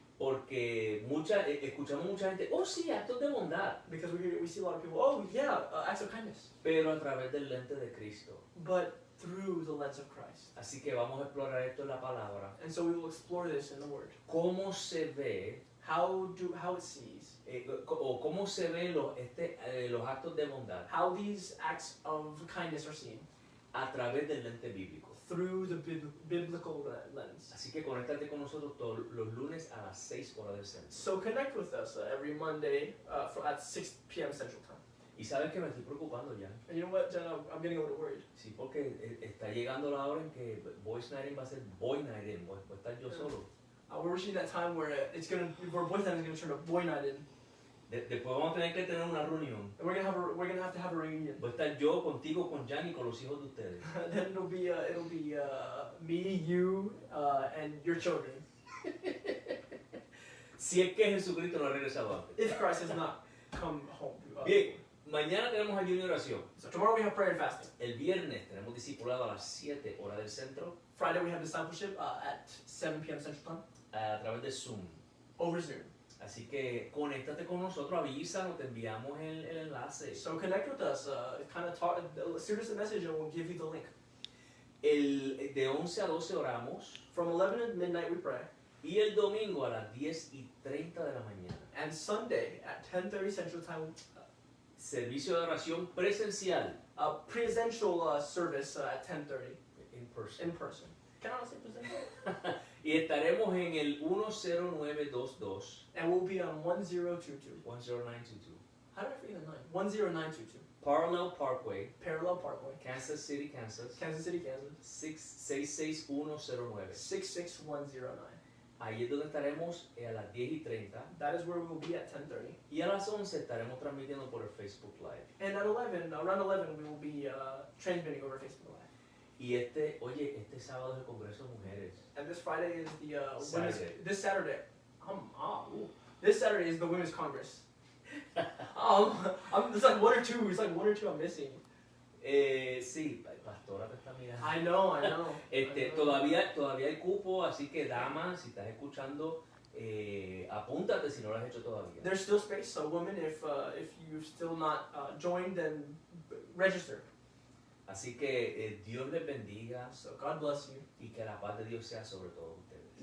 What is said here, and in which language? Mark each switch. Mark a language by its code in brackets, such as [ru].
[es] porque escuchamos mucha gente, oh sí, actos de bondad, [en] because we see a lot of people. Oh yeah, acts of kindness, [es] pero a través del lente de Cristo. [en] but through the lens of Christ. [es] Así que vamos a explorar esto en la palabra. [en] And so we will explore this in the Word. [es] Cómo se ve [en] How it sees, [es] o cómo se ven los actos de bondad [en] how these acts of kindness are seen [es] a través del lente bíblico. [en] through the biblical lens. [es] Así que conéctate con nosotros todos los lunes a las 6 horas del centro. [en] So connect with us every Monday at 6 p.m. Central Time. [es] Y sabes que me estoy preocupando ya. [en] And you know what, Jen, I'm getting a little worried. [es] Sí, porque está llegando la hora en que Boys Night In va a ser Boy Night In, voy a estar yo solo. [en] We're reaching that time where where boys' night is gonna turn to boy night in, [es] Después vamos a tener que tener una reunión. [en] and we're gonna have to have a reunion. [es] Voy a estar yo contigo, con Jan y con los hijos de ustedes. [en] Then it'll be me, you, and your children. [es] Si es que Jesucristo no ha regresado antes. [en] If Christ has not come home. [es] Bien, mañana tenemos ayuno y oración. [en] So tomorrow we have prayer and fasting. [es] El viernes tenemos discipulado a las 7 horas del centro [en] Friday we have discipleship at 7 p.m. Central Time [es] a través de Zoom. [en] over Zoom. [es] Así que conéctate con nosotros, avísanos, te enviamos el enlace. [en] So connect with us. Kind of talk. Shoot us a message and we'll give you the link. [es] De 11 a 12 oramos [en] From 11 at midnight we pray, [es] y el domingo a las 10:30 de la mañana. [en] and Sunday at 10:30 Central Time, [es] Servicio de oración presencial. [en] presential service at 10:30 In person. in person. Can I not say presential? [es] Y estaremos en el 10922 [en] And we'll be on 1022. 10922 How did I forget the 9? 10922. Parallel Parkway, Parallel Parkway, Kansas City, Kansas Kansas City, Kansas. 66109. 66109. [es] Ahí es donde estaremos a las 10:30 [en] That is where we will be at 10:30. [es] y a las 11 estaremos transmitiendo por el Facebook Live. [en] And at 11, around 11, we will be transmitting over Facebook Live. [es] Y este sábado es el Congreso de Mujeres. [en] And this Friday is the Saturday. This Saturday. This Saturday is the Women's Congress. It's like one or two. It's like one or two I'm missing. [es] Sí, pastora te está mirando. [en] I know. I know. [es] Todavía hay cupo, así que damas, si estás escuchando, apúntate si no lo has hecho todavía. [en] There's still space, so women, if you've still not joined, then register. [es] Así que Dios les bendiga [en] So God bless you. [es] y que la paz de Dios sea sobre todos ustedes.